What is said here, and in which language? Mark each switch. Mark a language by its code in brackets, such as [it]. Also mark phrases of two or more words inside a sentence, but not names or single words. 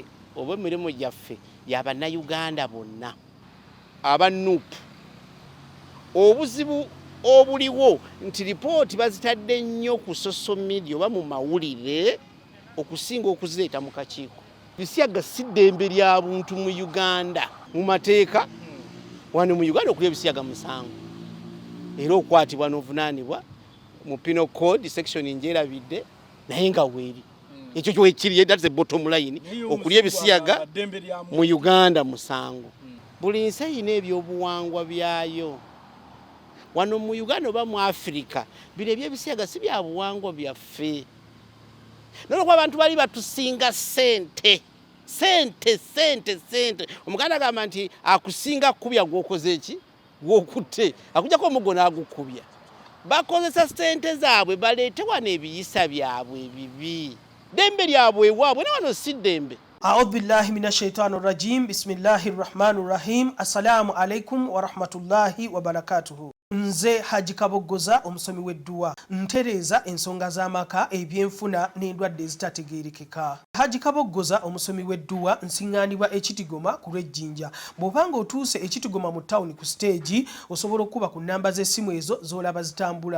[lg] obw'emirimu gyaffe y'abannayuganda bonna abanupu obuzibu obuliwo nti lipooti bazitadde nnyo ku [en] social media [lg] oba mu mawulire okusinga okuzireeta mu kakiiko ebisiyaga si ddembe lya buntu mu Uganda mu mateeka wano mu Uganda okulya ebisiyaga musango era okwatibwa n'ovunaanibwa mu [en] penal code section [lg] njerabidde naye nga weeri ekyo kyekiri [en] that's the bottom line [lg] okulya ebisiyaga mu Uganda musango buli nsi erina ebyobuwangwa byayo wano mu Uganda oba mu Africa bino ebyebisiyaga si bya buwangwa byaffe nolwekuba abantu bali batusinga sente omuganda agamba nti akusinga kubya gwokoze eki gwokutte akujjako omugo n'agukubya bakozesa sente zaabwe baleete wano ebiyisa byabwe ebibi dembe lyabwe ewaabwe ne wano si dembe. [ar] أعوذ بالله من الشيطان الرجيم بسم الله الرحمن الرحيم السلام عليكم ورحمة الله وبركاته. [lg] Nze Haji Kabogoza omusomi w'edduwa ntereeza ensonga z'amaka ebyenfuna n'endwadde ezitategeerekeka. Haji Kabogoza omusomi w'edduwa nsiŋŋaanibwa ekitigoma ku lw'ejjinja. Bw'obanga otuuse ekitigoma mu ttawuni ku siteegi osobola okuba ku nnamba z'essimu ezo z'olaba zitambula.